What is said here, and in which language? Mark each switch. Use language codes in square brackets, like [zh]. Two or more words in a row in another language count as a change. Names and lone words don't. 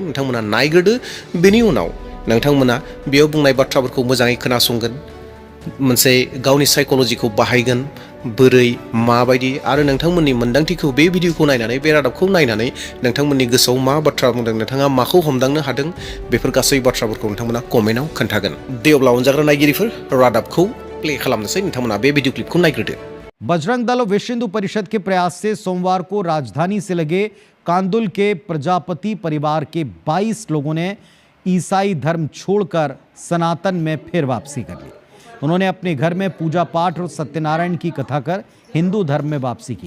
[brx] नोंथांमोना नायग्रोदो, बेनि उनाव नोंथांमोना बेयाव बुंनाय बाथ्राफोरखौ मोजाङै खोनासंगोन, मोनसे गावनि साइक'लजिखौ बाहायगोन, बोरै माबायदि आरो नोंथांमोननि मोन्दांथिखौ बे भिडिअखौ नायनानै, बे रादाबखौ नायनानै नोंथांमोननि गोसोआव मा बाथ्रा बुंदों, नोंथाङा माखौ हमदांनो हादों, बेफोर गासै बाथ्राफोरखौ नोंथांमोना कमेन्टआव खोन्थागोन। दे अब्ला अनजाग्रा नायगिरिफोर रादाबखौ प्ले खालामनोसै, नोंथांमोना बे भिडिअ क्लिपखौ नायग्रोदो। [hi] बजरंग दल और विश्व हिंदू परिषद के प्रयास से सोमवार को राजधानी से लगे कांदुल के प्रजापति परिवार के 22 लोगों ने ईसाई धर्म छोड़कर सनातन में फिर वापसी कर ली। उन्होंने अपने घर में पूजा पाठ और सत्यनारायण की कथा कर हिंदू धर्म में वापसी की।